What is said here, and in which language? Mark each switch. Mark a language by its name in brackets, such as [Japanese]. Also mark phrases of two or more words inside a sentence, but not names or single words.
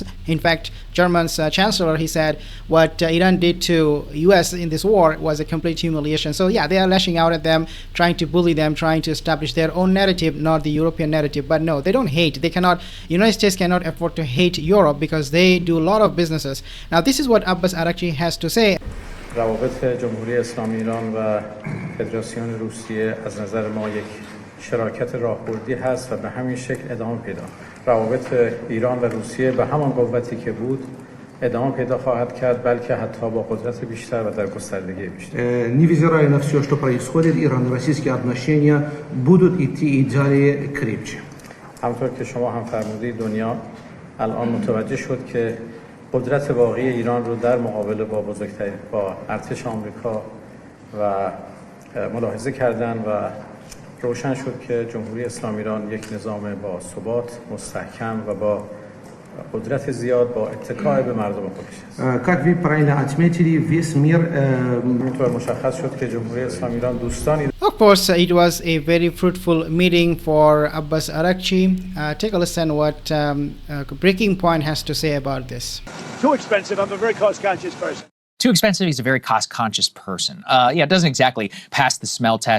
[English] In fact, German's chancellor, he said what Iran did to US in this war was a complete humiliation. So yeah, they are lashing out at them, trying to bully them, trying to establish their own narrative, not the European narrative. But no, they don't hate. They cannot, United States cannot afford to hate Europe because they do a lot of businesses. Now this is what Abbas Araghchi has to say. [Persian] روابط جمهوری اسلامی ایران و فدراسیون روسیه از نظر ما یک شراکت راهبردی هست و به همین شکل ادامه پیدا. روابط ایران و روسیه به همان قوتی که بود ادامه پیدا خواهد کرد، بلکه حتی با قدرت بیشتر و در گستردگی بیشتر. [Russian] Невзирая на все, что происходит, ирано-российские отношения будут идти и далее крепче. [Persian] همونطور که شما هم فرمودید، دنیا الان متوجه شد که قدرت واقعی ایران رو در مقابله با ارتش آمریکا و ملاحظه کردن و روشن شد که جمهوری اسلامی ایران یک نظام با ثبات، مستحکم و با قدرت زیاد با اتکای به مردم خودش است. [Russian] Как вы правильно отметили, весь мир [Persian] اینطور مشخص شد که جمهوری اسلامی ایران دوستانی. [English] Of course, it was a very fruitful meeting for Abbas Araghchi. Take a listen what Breaking Point has to say about this. Too expensive. I'm a very cost-conscious person. Too expensive. He's a very cost-conscious person. Yeah, it doesn't exactly pass the smell test.